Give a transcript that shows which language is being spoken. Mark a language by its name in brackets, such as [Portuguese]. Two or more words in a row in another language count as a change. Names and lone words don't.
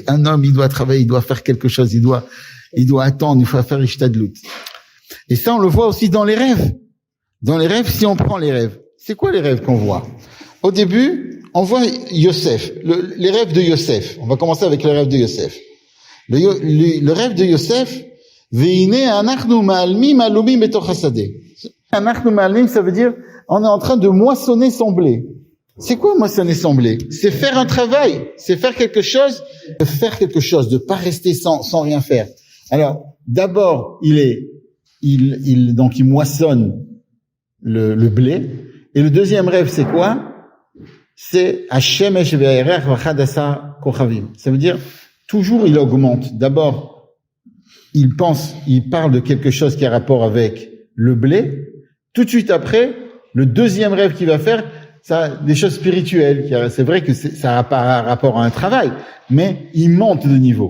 [French] Un homme, il doit travailler, il doit faire quelque chose, il doit attendre, il faut faire Ishtadlut. Et ça, on le voit aussi dans les rêves. Dans les rêves, si on prend les rêves, c'est quoi les rêves qu'on voit? Au début, on voit Yosef, les rêves de Yosef. On va commencer avec les rêves de Yosef. Le rêve de Yosef, [Hebrew] והנה אנחנו מאלמים אלומים בתוך השדה. אנחנו מאלמים, [French] ça veut dire, on est en train de moissonner son blé. C'est quoi moissonner son blé? C'est faire un travail, c'est faire quelque chose, de pas rester sans rien faire. Alors, d'abord, donc il moissonne le blé. Et le deuxième rêve, c'est quoi? C'est [Hebrew] השמש והירח ואחד עשר כוכבים. [French] Ça veut dire, toujours il augmente. D'abord, il parle de quelque chose qui a rapport avec le blé. Tout de suite après, le deuxième rêve qu'il va faire, ça, des choses spirituelles. C'est vrai que ça a pas rapport à un travail, mais il monte de niveau.